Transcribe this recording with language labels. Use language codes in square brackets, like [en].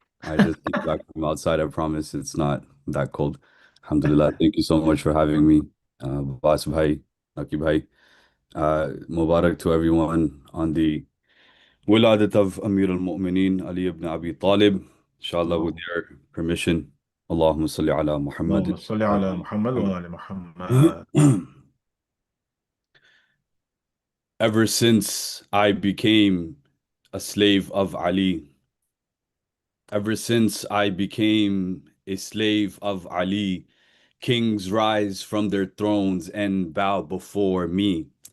[en] I just came back from outside. I promise it's not that cold. Alhamdulillah. Thank you so much for having me. Bas bhai, Naki bhai. Mubarak to everyone on the Wiladat of Amir al-Mu'mineen, Ali ibn Abi Talib. Inshallah, with your permission. [ar] Allahumma salli ala Muhammad. اللهم صل على محمد وعلى محمد. [en] Ever since I became a slave of Ali, ever since I became a slave of Ali, kings rise from their thrones and bow before me.